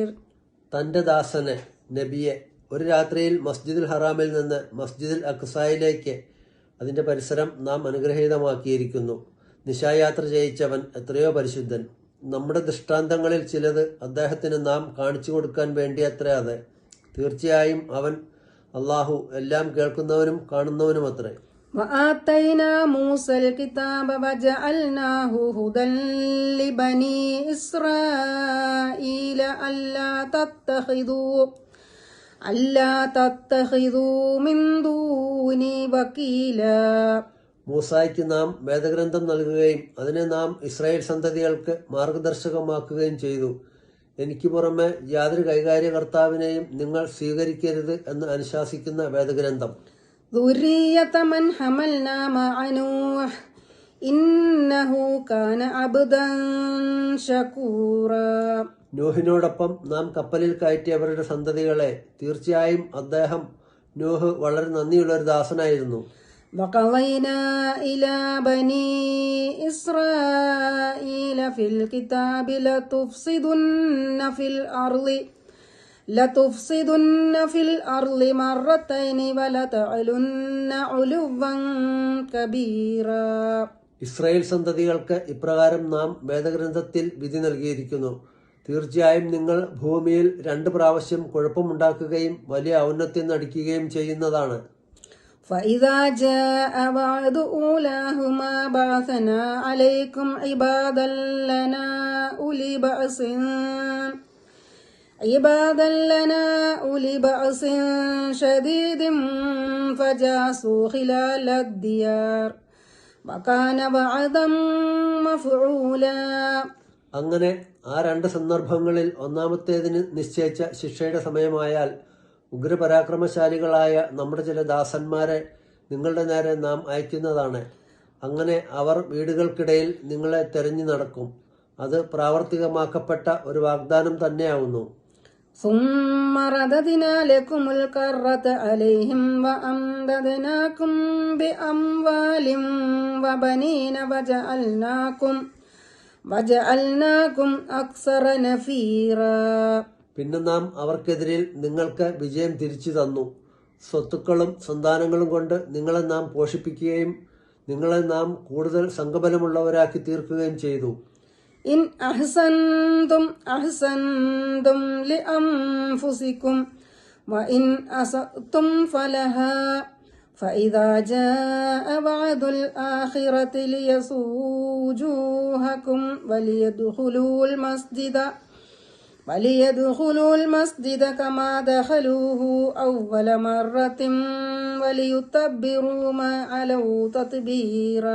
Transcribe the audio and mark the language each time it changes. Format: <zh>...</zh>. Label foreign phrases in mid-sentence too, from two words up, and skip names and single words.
<ml>തന്റെ ദാസനെ നബിയെ ഒരു രാത്രിയിൽ മസ്ജിദുൽ ഹറാമിൽ നിന്ന് മസ്ജിദുൽ അഖ്സായിലേക്ക് അതിന്റെ പരിസരം നാം അനുഗ്രഹീതമാക്കിയിരിക്കുന്നു. നിശായാത്ര ചെയ്യിച്ചവൻ എത്രയോ പരിശുദ്ധൻ. നമ്മുടെ ദൃഷ്ടാന്തങ്ങളിൽ ചിലത് അദ്ദേഹത്തിന് നാം കാണിച്ചു കൊടുക്കാൻ വേണ്ടിയത്രേ അത്. തീർച്ചയായും അവൻ അള്ളാഹു എല്ലാം കേൾക്കുന്നവനും കാണുന്നവനും അത്രേ.</ml> <ar>وآتينا موسى الكتاب وجعلناه هدى لبني إسرائيل ألا تتخذوا من دوني وكيلا.</ar> <ml>മൂസായ്ക്ക് നാം വേദഗ്രന്ഥം നൽകുകയും അതിനെ നാം ഇസ്രായേൽ സന്തതികൾക്ക് മാർഗദർശകമാക്കുകയും ചെയ്തു. എനിക്ക് പുറമെ യാതൊരു കൈകാര്യകർത്താവിനെയും നിങ്ങൾ സ്വീകരിക്കരുത് എന്ന് അനുശാസിക്കുന്ന വേദഗ്രന്ഥം.</ml> <ar>ذُرِّيَّةَ مَنْ حَمَلْنَا مَعَ نُوحٍ إِنَّهُ كَانَ عَبْدًا شَكُورًا.</ar> <ml>നൂഹിനോടൊപ്പം നാം കപ്പലിൽ കയറ്റിയവരുടെ സന്തതികളെ തീർച്ചയായും അദ്ദേഹം നൂഹ് വളരെ നന്ദിയുള്ള ഒരു ദാസനായിരുന്നു.</ml> <ar>وَقَضَيْنَا إِلَى بَنِي إِسْرَائِيلَ فِي الْكِتَابِ لَتُفْسِدُنَّ فِي الْأَرْضِ مَرَّتَيْنِ وَلَتَعْلُنَّ عُلُوًّا كَبِيرًا.</ar> <ml>ഇസ്രായേൽ സന്തതികൾക്ക് ഇപ്രകാരം നാം വേദഗ്രന്ഥത്തിൽ വിധി നൽകിയിരിക്കുന്നു. തീർച്ചയായും നിങ്ങൾ ഭൂമിയിൽ 2 പ്രാവശ്യം കുഴപ്പമുണ്ടാക്കുകയും വലിയ ഔന്നത്യം നടിക്കുകയും ചെയ്യുന്നതാണ്.</ml> <ar>فَإِذَا جَاءَ وَعْدُ أُولَاهُمَا بَعَثْنَا عَلَيْكُمْ عِبَادًا لَنَا أولي بأس شديد فجاسوا خلال الديار وكان وعدا مفعولا.</ar> <ml>അങ്ങനെ ആ 2 സന്ദർഭങ്ങളിൽ ഒന്നാമത്തേതിന് നിശ്ചയിച്ച ശിക്ഷയുടെ സമയമായാൽ ഉഗ്രപരാക്രമശാലികളായ നമ്മുടെ ചില ദാസന്മാരെ നിങ്ങളുടെ നേരെ നാം അയക്കുന്നതാണ്. അങ്ങനെ അവർ വീടുകൾക്കിടയിൽ നിങ്ങളെ തെരഞ്ഞു നടക്കും. അത് പ്രാവർത്തികമാക്കപ്പെട്ട ഒരു വാഗ്ദാനം തന്നെയാവുന്നു.</ml> <ar>ثُمَّ رَدَدْنَا لَكُمُ الْكَرَّةَ عَلَيْهِمْ وَأَمْدَدْنَاكُمْ بِأَمْوَالٍ وَبَنِينَ وَجَعَلْنَاكُمْ أَكْثَرَ نَفِيرًا.</ar> <ml>പിന്നെ നാം അവർക്കെതിരിൽ നിങ്ങൾക്ക് വിജയം തിരിച്ചു തന്നു. സ്വത്തുക്കളും സന്താനങ്ങളും കൊണ്ട് നിങ്ങളെ നാം പോഷിപ്പിക്കുകയും നിങ്ങളെ നാം കൂടുതൽ സംഘബലമുള്ളവരാക്കി തീർക്കുകയും ചെയ്തു.</ml> <ar>إن أحسنتم لأنفسكم وإن أسأتم فلها فإذا جاء وعد الآخرة ليسوءوا وجوهكم وليدخلوا المسجد كما دخلوه أول مرة وليتبروا ما علوا تتبيرا.</ar>